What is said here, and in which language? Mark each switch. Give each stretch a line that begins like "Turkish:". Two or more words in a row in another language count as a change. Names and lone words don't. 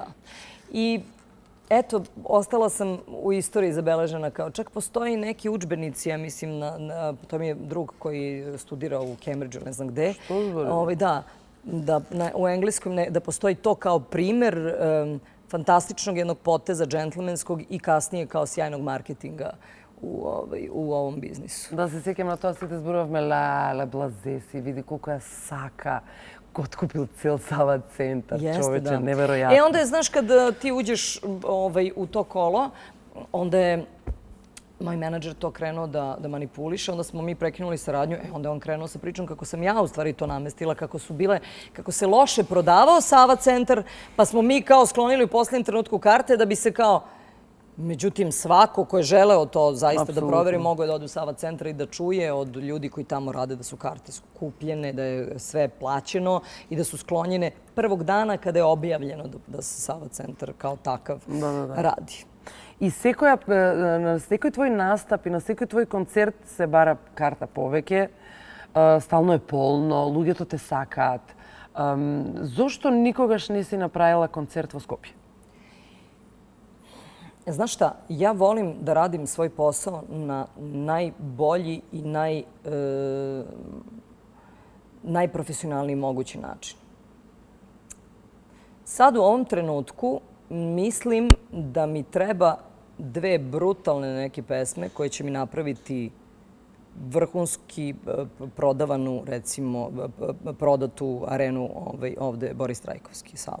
Serbian: I eto, ostala sam u istoriji zabeležena kao čak postoji neki udžbenici, ja mislim, to mi je drug koji studira u Cambridgeu, ne znam gde. Da, u engleskom da postoji to kao primer fantastičnog jednog poteza džentlmenskog i kasnije kao sjajnog marketinga u ovom biznisu.
Macedonian: Да се сеќам на тоа, сите зборувавме леле, блазе си, види колко ја сака, откупил цел Сава центар, човече, неверојатно.
Serbian: Onda je, znaš, kad ti uđeš u to kolo, onda je moj menadžer to krenuo da manipuliše, onda smo mi prekinuli saradnju, onda je on krenuo sa pričom kako sam ja u stvari to namestila, kako se loše prodavao Sava centar, pa smo mi kao sklonili u poslednjem trenutku karte da bi se kao... Međutim, svako ko je želeo to zaista da proveri, mogo je da ode u Sava centar i da čuje od ljudi koji tamo rade da su karte skupljene, da je sve plaćeno i da su sklonjene prvog dana kada je objavljeno da se Sava centar kao takav radi.
Macedonian: И на секој твој настап и на секој твој концерт се бара карта повеќе, стално е полно, луѓето те сакаат. Зошто никогаш не си направила концерт во Скопје?
Serbian: Znaš šta, ja volim da radim svoj posao na najbolji i najprofesionalniji mogući način. Sad u ovom trenutku mislim da mi treba dve brutalne neke pesme koje će mi napraviti vrhunski prodavanu, recimo, prodatu arenu ovde Boris Trajkovski salu.